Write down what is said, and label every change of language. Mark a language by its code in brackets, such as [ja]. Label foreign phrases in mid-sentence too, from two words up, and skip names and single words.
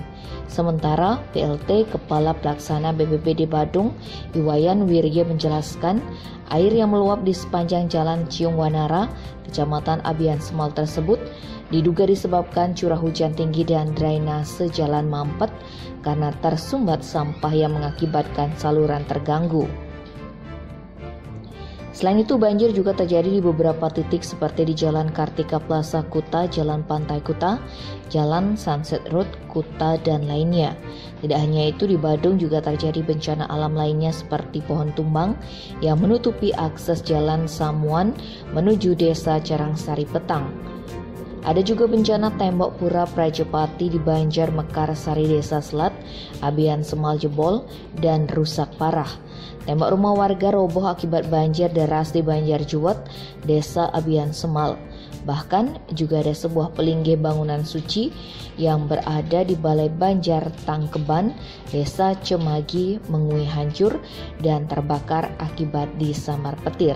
[id] Sementara PLT Kepala Pelaksana BPBD Badung, Iwayan Wirya menjelaskan, air yang meluap di sepanjang Jalan Ciung Wanara, Kecamatan Abian Semal tersebut diduga disebabkan curah hujan tinggi dan drainase jalan mampet karena tersumbat sampah yang mengakibatkan saluran terganggu. Selain itu, banjir juga terjadi di beberapa titik seperti di Jalan Kartika Plaza Kuta, Jalan Pantai Kuta, Jalan Sunset Road Kuta, dan lainnya. Tidak hanya itu, di Badung juga terjadi bencana alam lainnya seperti pohon tumbang yang menutupi akses Jalan Samuan menuju Desa Carangsari Petang. Ada juga bencana tembok pura Prajepati di Banjar Mekarsari, Desa Selat, Abian Semal jebol dan rusak parah. Tembok rumah warga roboh akibat banjir deras di Banjarjuwet, Desa Abian Semal. Bahkan juga ada sebuah pelinggih bangunan suci yang berada di Balai Banjar Tangkeban, Desa Cemagi, Mengui hancur dan terbakar akibat disambar petir.